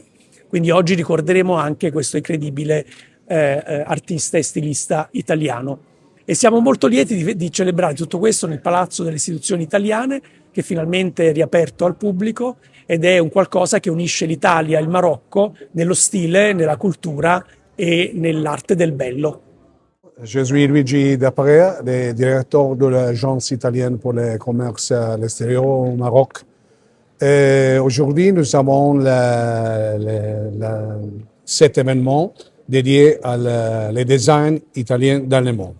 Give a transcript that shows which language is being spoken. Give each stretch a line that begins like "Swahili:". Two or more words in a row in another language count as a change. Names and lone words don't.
Italian: Quindi oggi ricorderemo anche questo incredibile artista e stilista italiano. E siamo molto lieti di celebrare tutto questo nel Palazzo delle Istituzioni Italiane, che finalmente è riaperto al pubblico ed è un qualcosa che unisce l'Italia e il Marocco nello stile, nella cultura e nell'arte del bello.
French: Je suis Luigi Daprea, le directeur de l'Agence italienne pour le commerce à l'extérieur au Maroc. Aujourd'hui, nous avons cet événement dédié à le design italien dans le monde.